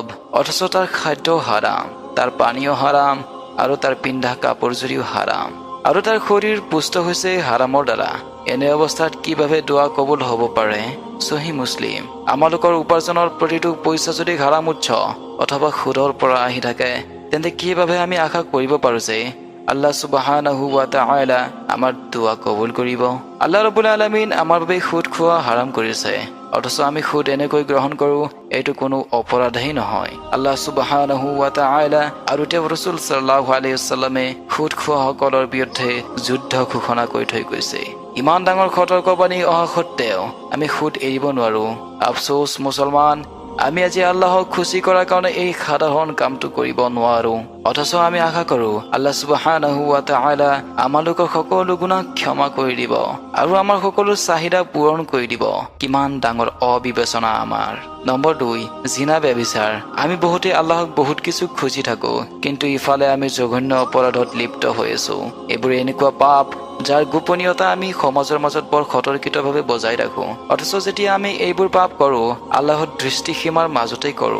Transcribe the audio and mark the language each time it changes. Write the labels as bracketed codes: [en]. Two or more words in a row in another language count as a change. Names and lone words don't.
[as] অথচ তাৰ খাদ্য হাৰাম, তাৰ পানীও হাৰাম, আৰু তাৰ পিন্ধা কাপোৰজোৰিও হাৰাম, আৰু তাৰ শৰীৰ পুষ্ট হৈছে হাৰামৰ দ্বাৰা। এনে অৱস্থাত কিভাৱে দোৱা কবুল হ'ব পাৰে? সহি মুছলিম। আমালোকৰ উপাৰ্জনৰ প্ৰতিটো পইচা যদি হাৰাম উৎস অথবা সুদৰ পৰা আহি থাকে, তেন্তে কিভাৱে আমি আশা কৰিব পাৰো যে [ar] الله سبحانه وتعالى [as] আমাৰ দোৱা কবুল কৰিব? [ar] الله رب العالمين [as] আমাৰ বাবে সুদ খোৱা হাৰাম কৰিছে, অথচ আমি সুদ এনেকৈ গ্ৰহণ কৰো, এইটো কোনো অপৰাধেই নহয়। [ar] الله سبحانه وتعالى [as] আৰু তেওঁৰ ৰাসূল [ar] صلى الله عليه وسلم [as] সুদ খোৱাসকলৰ বিৰুদ্ধে যুদ্ধ ঘোষণা কৰি থৈ গৈছে। ইমান ডাঙৰ সতৰ্কবাণী অহা সত্ত্বেও আমি সুদ এৰিব নোৱাৰো। আফচোচ মুছলমান, আমি আজি আল্লাহক খুশি কৰাৰ কাৰণে এই সাধাৰণ কামটো কৰিব নোৱাৰো, অথচ আমি আশা কৰো [ar] الله سبحانه وتعالى [as] আমালোকৰ সকলো গুনাহ ক্ষমা কৰি দিব আৰু আমাৰ সকলো চাহিদা পূৰণ কৰি দিব। কিমান ডাঙৰ অবিবেচনা আমাৰ। নম্বৰ 2, জিনা ব্যভিচাৰ। আমি বহুতে আল্লাহক বহুত কিছু খুজি থাকো, কিন্তু ইফালে আমি জঘন্য অপৰাধত লিপ্ত হৈ আছো। এইবোৰ এনেকুৱা পাপ যাৰ গোপনীয়তা আমি সমাজৰ মাজত বৰ সতৰ্কিতভাৱে বজাই ৰাখো, অথচ যেতিয়া আমি এইবোৰ পাপ কৰো আল্লাহৰ দৃষ্টিসীমাৰ মাজতেই কৰো।